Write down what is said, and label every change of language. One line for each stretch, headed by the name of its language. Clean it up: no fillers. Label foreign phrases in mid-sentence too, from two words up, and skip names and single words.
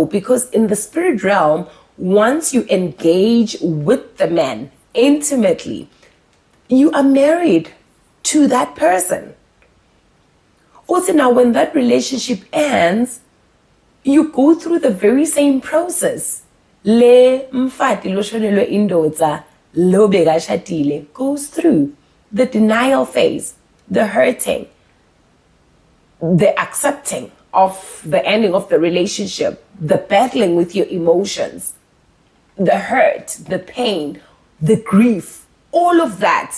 English: Because in the spirit realm, once you engage with the man intimately, you are married to that person. Also, now when that relationship ends, you go through the very same process.
Swati: Le mfati lo shonelwe indoda lo bekashadile
English: goes through the denial phase, the hurting, the accepting of the ending of the relationship, the battling with your emotions, the hurt, the pain, the grief, all of that.